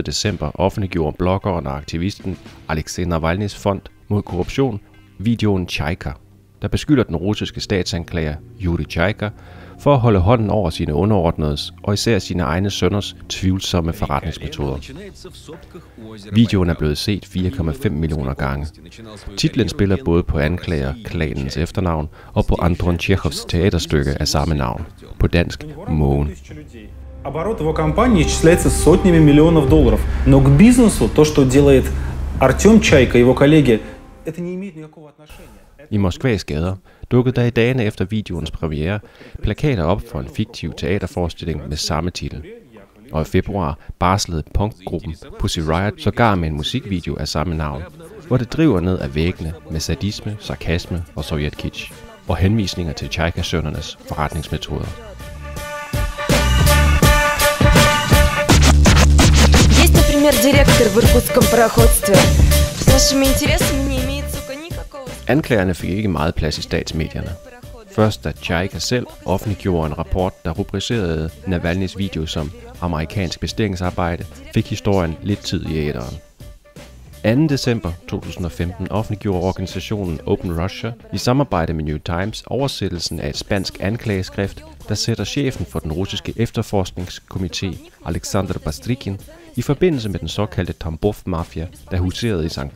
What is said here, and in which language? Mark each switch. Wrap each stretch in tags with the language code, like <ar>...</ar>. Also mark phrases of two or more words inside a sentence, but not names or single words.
<da>december offentliggjorde bloggeren og aktivisten Alexei Navalnyjs fond mod korruption videoen Chaika, der beskylder den russiske statsanklager Yuri Chaika for at holde hånden over sine underordnedes og især sine egne sønners tvivlsomme forretningsmetoder. Videoen er blevet set 4,5 millioner gange. Titlen spiller både på anklager-klanens efternavn og på Anton Tjechovs teaterstykke af samme navn, på dansk Mågen.</da> <ru>Оборот его компании исчисляется сотнями миллионов долларов, но к бизнесу то, что делает Артем Чайка и его коллеги, это не имеет никакого отношения.</ru> <da>I Moskvas gader dukkede der i dagene efter videoens premiere plakater op for en fiktiv teaterforestilling med samme titel. Og i februar barslede punkgruppen Pussy Riot sågar med en musikvideo af samme navn, hvor det driver ned ad væggene med sadisme, sarkasme og sovjetkitsch, og henvisninger til Tjaika-sønnernes forretningsmetoder.</da> <ru>Есть, например, директор в иркутском пароходстве. С нашими интересами не имеет, сука, никакого...</ru> <da>Anklagerne fik ikke meget plads i statsmedierne. Først da Tjaika selv offentliggjorde en rapport, der rubricerede Navalnyjs video som amerikansk bestillingsarbejde, fik historien lidt tid i æteren. 2. december 2015 offentliggjorde organisationen Open Russia i samarbejde med New Times oversættelsen af et spansk anklageskrift, der sætter chefen for den russiske efterforskningskomité, Alexander Bastrikin, i forbindelse med den såkaldte Tambov-mafia, der huserede i St.</da>